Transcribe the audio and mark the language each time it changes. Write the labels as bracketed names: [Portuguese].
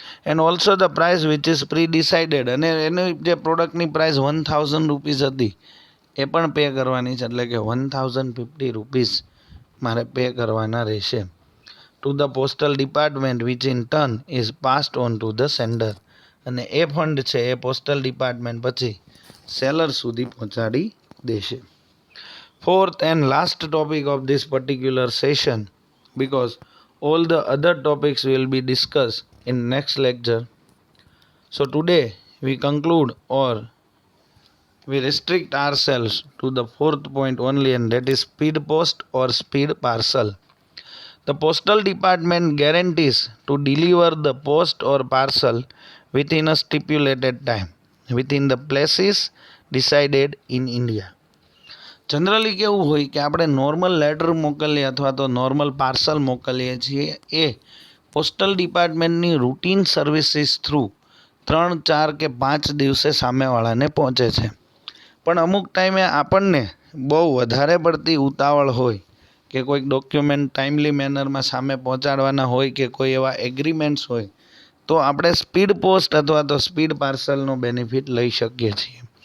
[English] and also the price which is predecided, [Gujarati] અને એની જે પ્રોડક્ટની પ્રાઇસ 1000 રૂપીસ હતી એ પણ પે કરવાની છે, એટલે કે 1050 રૂપીસ મારે પે કરવાના રહેશે [English] to the postal department which in turn is passed on to the sender, [Gujarati] અને એ ફંડ છે એ પોસ્ટલ ડિપાર્ટમેન્ટ પછી સેલર સુધી પહોંચાડી દેશે. [English] Fourth and last topic of this particular session, because all the other topics will be discussed in next lecture. So today we conclude or we restrict ourselves to the fourth point only, and that is speed post or speed parcel. The postal department guarantees to deliver the post or parcel within a stipulated time within the places decided in India. [Gujarati] Generally કેવું હોય કે આપણે normal letter મોકલીએ અથવા તો normal parcel મોકલીએ છીએ એ postal ડિપાર્ટમેન્ટની routine services through 3, 4 કે 5 દિવસે સામેવાળાને પહોંચે છે. પણ અમુક ટાઈમે આપણને બહુ વધારે પડતી ઉતાવળ હોય કે કોઈક ડોક્યુમેન્ટ ટાઈમલી મેનરમાં સામે પહોંચાડવાના હોય કે કોઈ એવા એગ્રીમેન્ટ્સ હોય તો આપણે સ્પીડ પોસ્ટ અથવા તો સ્પીડ પાર્સલનો બેનિફિટ લઈ શકીએ છીએ.